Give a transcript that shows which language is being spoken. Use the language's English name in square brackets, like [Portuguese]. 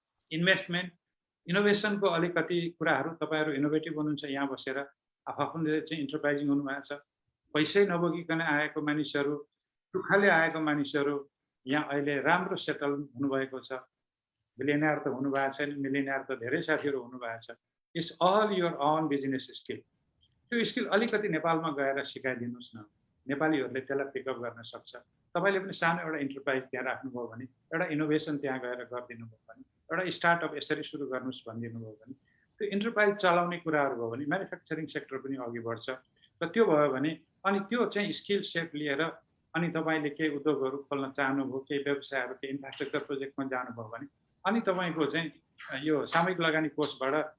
[Nepali] Investment इनोभेसनको अलिकति कुराहरू, तपाईँहरू इनोभेटिभ हुनुहुन्छ, यहाँ बसेर आफूले चाहिँ इन्टरप्राइजिङ हुनुभएको छ, पैसै नबोकिकन आएको मानिसहरू, दुःखले आएको मानिसहरू यहाँ अहिले राम्रो सेटल हुनुभएको छ। बिलियनियर त हुनुभएको छैन, मिलियनियर त धेरै साथीहरू हुनुभएको छ। [English] It's all your own business skill. [Nepali] त्यो स्किल अलिकति नेपालमा गएर सिकाइदिनुहोस् न, नेपालीहरूले त्यसलाई पिकअप गर्न सक्छ। तपाईँले पनि सानो एउटा इन्टरप्राइज त्यहाँ राख्नुभयो भने, एउटा इनोभेसन त्यहाँ गएर गरिदिनु भयो भने, एउटा स्टार्टअप यसरी सुरु गर्नुहोस् भनिदिनु भयो भने, त्यो इन्टरप्राइज चलाउने कुराहरू भयो भने म्यानुफ्याक्चरिङ सेक्टर पनि अघि बढ्छ र त्यो भयो भने अनि त्यो चाहिँ स्किल सेट लिएर अनि तपाईँले केही उद्योगहरू खोल्न चाहनुभयो केही व्यवसायहरू केही इन्फ्रास्ट्रक्चर प्रोजेक्टमा जानुभयो भने अनि तपाईँको चाहिँ यो सामूहिक लगानी कोषबाट